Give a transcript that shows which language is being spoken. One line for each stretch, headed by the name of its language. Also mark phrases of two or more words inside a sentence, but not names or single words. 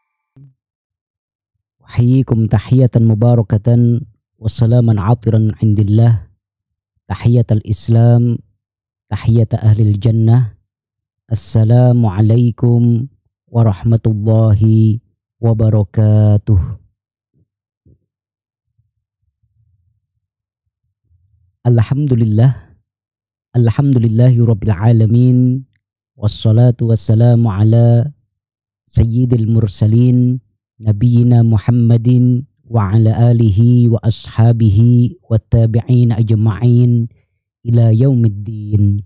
Arabic: أحييكم تحية مباركة والسلام عاطرا عند الله تحية الإسلام تحية أهل الجنة. السلام عليكم ورحمة الله وبركاته. الحمد لله الحمد لله رب العالمين والصلاة والسلام على سيد المرسلين نبينا محمد وعلى آله وأصحابه والتابعين أجمعين إلى يوم الدين.